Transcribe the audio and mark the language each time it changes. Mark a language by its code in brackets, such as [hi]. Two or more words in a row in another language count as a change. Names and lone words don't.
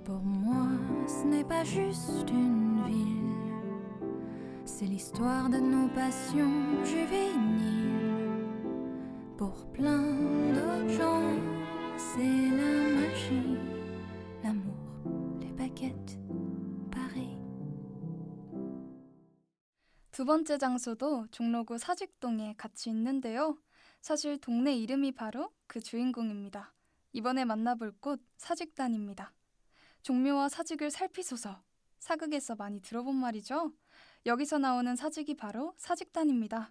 [fr] Pour moi, ce n'est pas juste une ville, c'est l'histoire de nos passions juvéniles. Pour plein d'autres gens, c'est la magie, l'amour, les baguettes, Paris. [ko] 두 번째 장소도 종로구 사직동에 같이 있는데요. 사실 동네 이름이 바로 그 주인공입니다. 이번에 만나볼 곳 사직단입니다. 종묘와 사직을 살피소서. 사극에서 많이 들어본 말이죠. 여기서 나오는 사직이 바로 사직단입니다.